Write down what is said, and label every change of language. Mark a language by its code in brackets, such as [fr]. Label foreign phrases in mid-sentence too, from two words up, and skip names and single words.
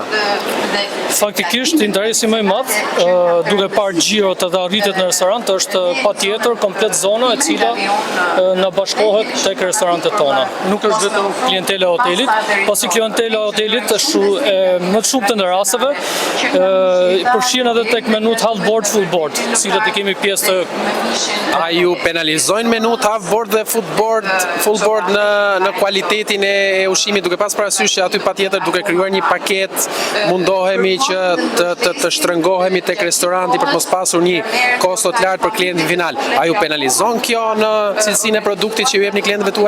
[sq] Faktikisht interesi më i madh duke parë xhirot edhe arritjet në restorant është patjetër komplet zona e cila na bashkohet tek restorantet tona. Nuk është vetëm klientela e hotelit, pasi klientela e hotelit është më të shumtën e rasteve përfshihen edhe tek menut [en] half board, full board, [sq] të cilat i kemi pjesë të. A ju penalizojnë menut [en] half board [sq] dhe [en] full board [sq] në kualitetin e ushqimit, duke pas parasysh që aty patjetër duke krijuar një paket mundohemi që të shtrëngohemi tek restoranti për të mos pasur një kosto të lartë për klientin final. A ju penalizojnë penalizon kjo në cilësinë e produktit që ju jepni klientëve tuaj?